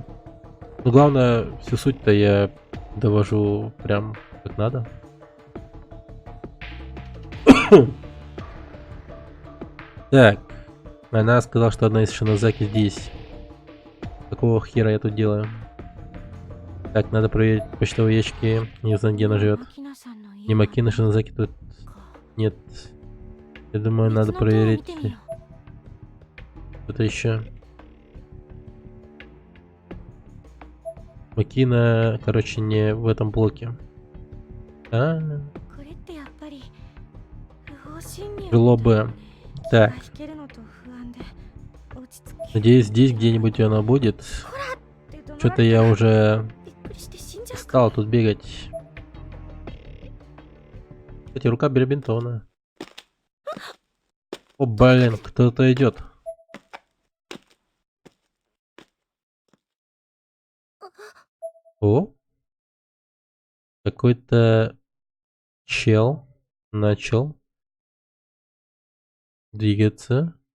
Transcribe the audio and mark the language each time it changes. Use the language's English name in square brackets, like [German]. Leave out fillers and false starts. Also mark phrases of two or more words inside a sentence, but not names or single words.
[Russian] Ну, главное, всю суть-то я довожу прям как надо. Так, она сказала, что одна из Шинозаки здесь. Какого хера я тут делаю? Так, надо проверить почтовые ящики. Не знаю, где она живет. [Japanese] 牧野さんの家 [Russian] Не Макина Шинозаки тут [Japanese] か [Russian] нет. Я думаю, надо [Japanese] 別の塔を見 [Russian] проверить [Japanese] てみよう [Russian] что-то еще. Макина, короче, не в этом блоке. А, [Japanese] これってやっぱり不法侵入 [Russian] крыло Б. Так, [Japanese] 引けるのと不安で落ち着き [Russian] надеюсь, здесь где-нибудь она будет. [Japanese] って怒鳴られ [Russian] Что-то я уже [Japanese] びっくりして死んじゃうか [Russian] стал тут бегать. Кстати, рука перебинтована. О, блин, кто-то идет. О, какой-то чел начал двигаться.